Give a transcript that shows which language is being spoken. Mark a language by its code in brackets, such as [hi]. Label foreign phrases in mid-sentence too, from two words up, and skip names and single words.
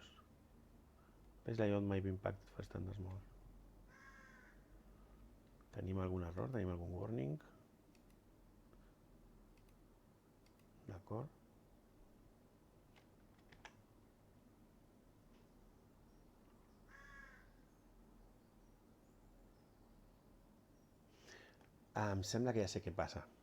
[en] Page layout may be impacted for standard small. [ca] Tenim algun error? Tenim algun warning? D'acord? Em sembla que ja sé què passa.